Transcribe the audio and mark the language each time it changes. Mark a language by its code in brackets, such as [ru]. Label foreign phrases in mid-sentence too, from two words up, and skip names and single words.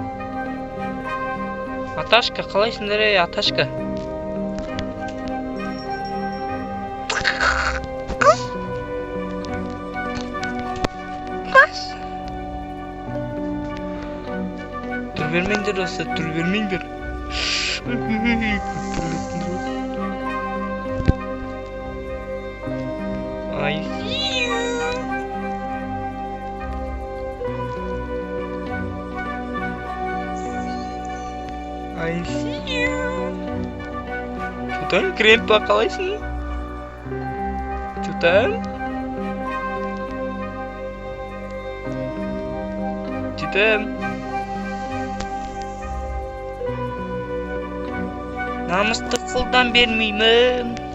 [kk] Аташка, қалайсыңдар ей, Аташка? Түр бермеңдер осы, түр бермеңдер. [en] I see you. I see you. [kk] Чутан, кремпа, қалайсың? Чутан? Чутан? Намысты қолдан бермеймін.